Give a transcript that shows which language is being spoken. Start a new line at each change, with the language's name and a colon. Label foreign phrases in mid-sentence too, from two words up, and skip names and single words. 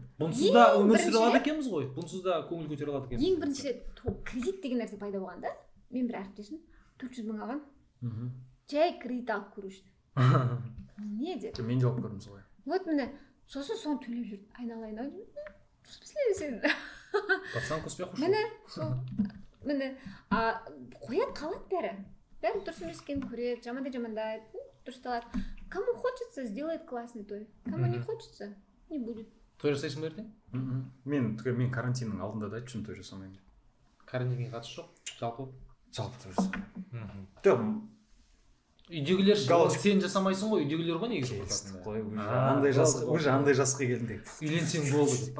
Kazakh: бұнсыз да өмір сүре алады екенбіз ғой бұнсыз да көңіл көтере алады екенбіз ең бірінші рет кредит деген нәрсе пайда болғанда мен бір әріптесім 400 мың алған жай кредит алып көру үшін не деп мен жауап көрдім солай вот міне сосын соны төлеп жүрді айналайын ау
Russian: в смысле
Kazakh: сен
Russian: пацан к успеху
Kazakh: міне сол міне қояды қалады бәрі дұрыс емес екенін көреді жамандайды дұрысталады
Russian: кому хочется сделает классный той кому не хочется не будет
Kazakh: той жасайсың ба ертең мен карантиннің алдында да айтып жүрмін той жасамаймын деп карантинге қатысы жоқ жалпы той жасамаймын үйдегілер сен жасамайсың ғой үйдегілер ғой негізі қой уже андай жасқа келдім деп үйленсең болды деп па